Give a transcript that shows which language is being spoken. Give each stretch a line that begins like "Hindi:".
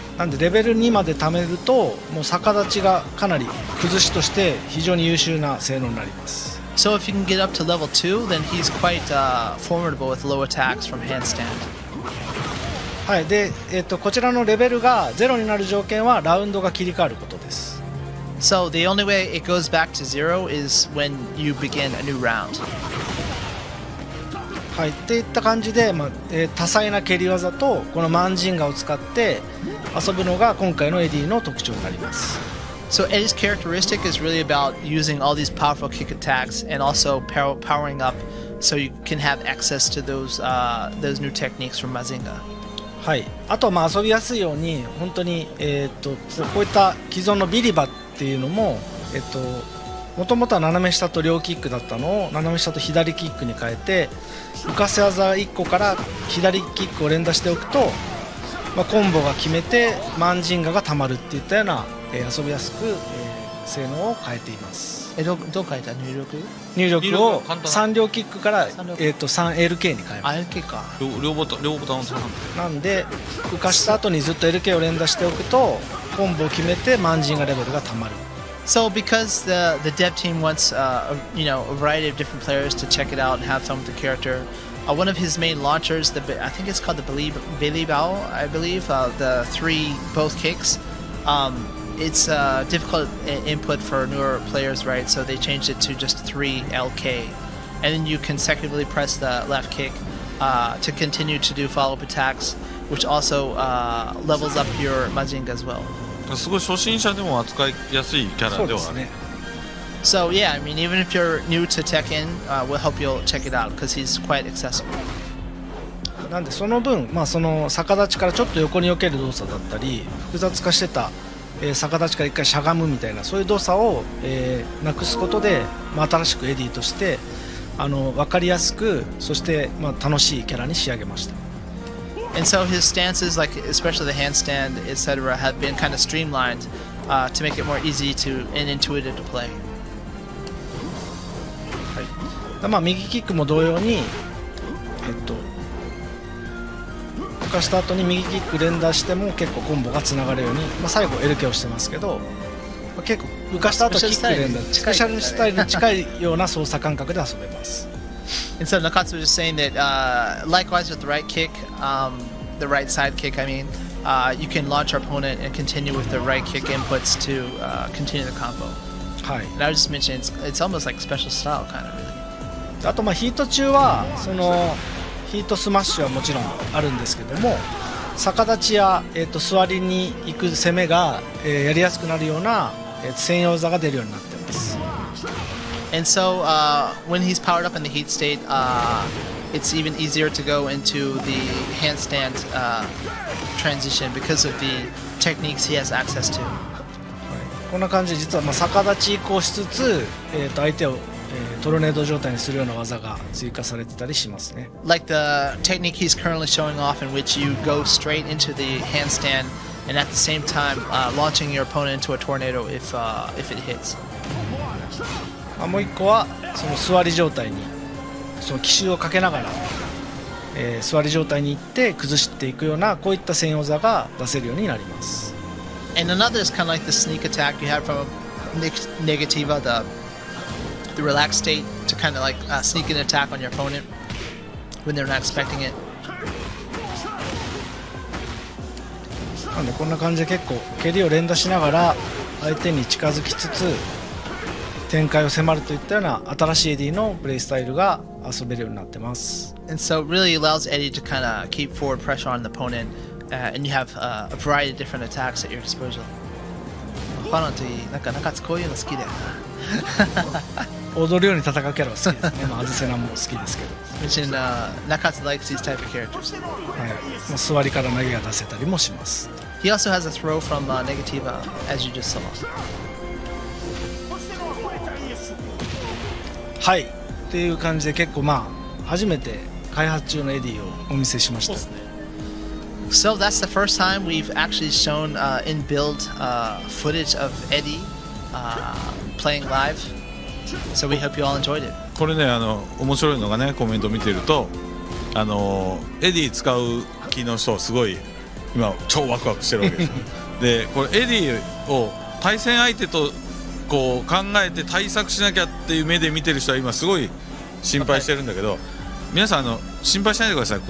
Japanese: なんでレベル2まで貯めるともう逆立ちがかなり崩しとして非常に優秀な性能になります。
English: So if you can get up to level 2, then he's quite formidable with low attacks from handstand.
Japanese: はい、で、こちらのレベルが0になる条件はラウンドが切り替わることです。
English: So the only way it goes back to 0 is when you begin a new round.
Japanese: はい、っていった感じで、多彩な蹴り技とこのマンジンガを使って遊ぶのが今回のエディの特徴になります。
English: So Eddie's characteristic is really about using all these powerful kick attacks and also powering up so you can have access to those new techniques from Mazinga.
Japanese: はい、あとは遊びやすいように本当に、こういった既存のビリバっていうのももともとは斜め下と両キックだったのを斜め下と左キックに変えて浮かせ技1個から左キックを連打しておくと、コンボが決めてマンジンガがたまるっていったような、遊びやすく、性能を変えています。どう書いた入力？入力を簡単 3両キックから、三両 3LK に変えます。 LK か。両ボタンを押さなんで浮かした後にずっと LK を連打しておくとコンボを決めてマンジンガレベルがたまる。
English: So because the dev team wants a variety of different players to check it out and have fun with the character, one of his main launchers, I think it's called the Billy Bao, I believe, the 3 both kicks. It's difficult input for newer players, right? So they changed it to just 3 LK, and then you consecutively press the left kick to continue to do follow-up attacks, which also levels up your Majinga as well.
Japanese: すごい初心者でも扱いやすいキャラではある。
English: So yeah, I mean, even if you're new to Tekken, we'll help you check it out because he's quite accessible.
Japanese: なんでその分、その逆立ちからちょっと横に避ける動作だったり複雑化してた、逆立ちから一回しゃがむみたいなそういう動作を、なくすことで、新しくエディとして分かりやすくそして、楽しいキャラに仕上げました。
English: And so his stances, like especially the handstand, etc., have been kind of streamlined to make it more easy and intuitive to play.
Japanese: 右キックも同様に、浮かした後に右キック連打しても結構コンボがつながるように、最後 LK をしてますけど、結構浮かした後キック連打スペシャルスタイルに近いような操作感覚で遊べます。
English: And so Nakatsu was just saying that likewise with the right kick, the right side kick, I mean, you can launch our opponent and continue with the right kick inputs to continue the combo.
Japanese: はい。
English: And I was just mentioning it's almost like special style kind of really.
Japanese: あとヒート中はそのヒートスマッシュはもちろんあるんですけども、逆立ちや、座りに行く攻めが、やりやすくなるような、専用技が出るようになっています。
English: And so when he's powered up in the heat state, it's even easier to go into the handstand transition because of the techniques he has access to.
Japanese: こんな感じで実は逆立ち移行しつつ、相手を、トルネード状態にするような技が追加されてたりしますね。
English: Like the technique he's currently showing off in which you go straight into the handstand and at the same time launching your opponent into a tornado if it hits.
Japanese: もう一個はその座り状態にその奇襲をかけながら、座り状態に行って崩していくようなこういった専用技が出せるようになります。
English: And another is kind of like the sneak attack you have from Negativa, the relaxed state to kind of like sneak an attack on your opponent when they're not expecting it.
Japanese: なんでこんな感じで結構蹴りを連打しながら相手に近づきつつ展開を迫るといったような新しいエディのプレイスタイルが遊べるようになってます。
English: And so it really allows Eddy to kind of keep forward pressure on the opponent, and you have a variety of different attacks at your disposal.
Japanese: ファノといい、なんか中津こういうの好きだよな。踊るように戦うキャラは好きですね。アズセナも好きですけど。
English: Mention Nakatsu likes these type of characters.
Japanese: はい。座りから投げが出せたりもします。
English: He also has a throw from Negativa, as you just saw.
Japanese: はい。っていう感じで結構初めて開発中のエディをお見せしました。
English: So that's the first time we've actually shown in build footage of Eddy playing live. So we hope you all enjoyed it.
Japanese: これね面白いのがねコメント見てるとエディ使う気の人すごい今超ワクワクしてるわけですよ。でこれエディを対戦相手とこう考えて対策しなきゃっていう目で見てる人は今すごい心配してるんだけど、皆さん心配しないでください。